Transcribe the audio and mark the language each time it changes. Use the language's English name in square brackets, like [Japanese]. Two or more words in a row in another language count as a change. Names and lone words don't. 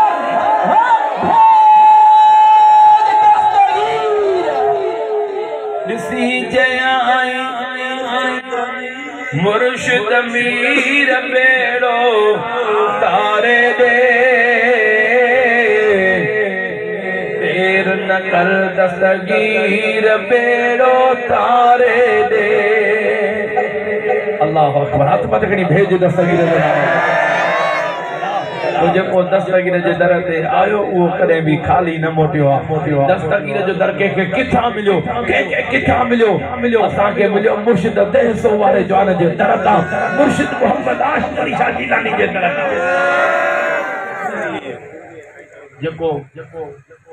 [Sindhi] ॾिसी चयाई मुर्शिद मीर बेड़ो तारे दे देर न कर दस्तगीर बेड़ो तारे दे [Arabic] الله أكبر [Sindhi] हाथ मत खणी भेज दस्तगीर जो नालो तो जेको दस्तगीर जे दर ते आयो उहो कॾहिं बि खाली न मोटियो आहे दस्तगीर जो दर कंहिंखे किथां मिलियो कंहिंखे किथां मिलियो असांखे मिलियो मुर्शिद देसो वारे जवान जे दर तां मुर्शिद मोहम्मद आशरी शाह जीलानी जे दर तां जेको